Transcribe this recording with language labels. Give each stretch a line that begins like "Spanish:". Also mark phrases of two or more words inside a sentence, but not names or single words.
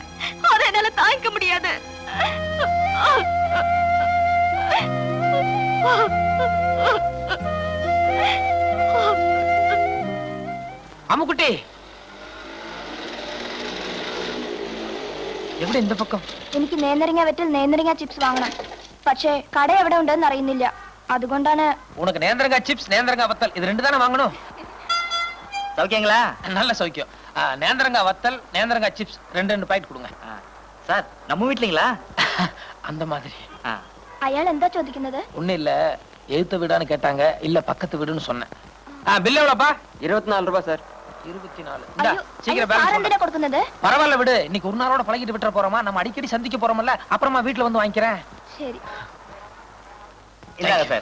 Tamil: அதை என்னால தாங்கிக்க முடியாது. அம்முக்குட்டி,
Malayalam: എവിടെ
Tamil: இந்த பக்கம்?
Malayalam: എനിക്ക് നേന്ത്രങ്ങ വെറ്റിൽ നേന്ത്രങ്ങ ചിപ്സ് വാങ്ങണം. പക്ഷേ കട എവിടെ ഉണ്ടെന്ന് അറിയുന്നില്ല. അതുകൊണ്ടാണ്.
Tamil: உனக்கு நேந்திரங்காய் சிப்ஸ், நேந்திரங்காய் வத்தல் இது ரெண்டு தானே வாங்கணும். சௌக்கியங்களா? நல்ல சௌக்கியம். நேந்திரங்காய் வத்தல், நேந்திரங்காய் சிப்ஸ் ரெண்டு பாக்கெட் கொடுங்க. சார், நம்ம வீட்லீங்களா? அந்த மாதிரி.
Malayalam: അയാൾ എന്താ ചോദിക്കുന്നത്?
Tamil: ஒண்ணு இல்ல, எழுத்த வீடான்னு கேட்டாங்க, இல்ல பக்கத்து வீடுன்னு சொன்னேன். பில் எவ்வளவுப்பா? 24 ரூபாய் சார். 24. சீக்கிரம் பேலன்ஸ் கொடுக்குறது. பரவாயில்ல விடு, இன்னைக்கு ஒரு நாளோட பழகிட்டு விட்டுற போறோமா, நம்ம அடிக்கடி சந்திக்க போறோம்ல, அப்புறமா வீட்டுல வந்து வாங்கிக்கிறேன். சரி. இந்தாங்க சார்.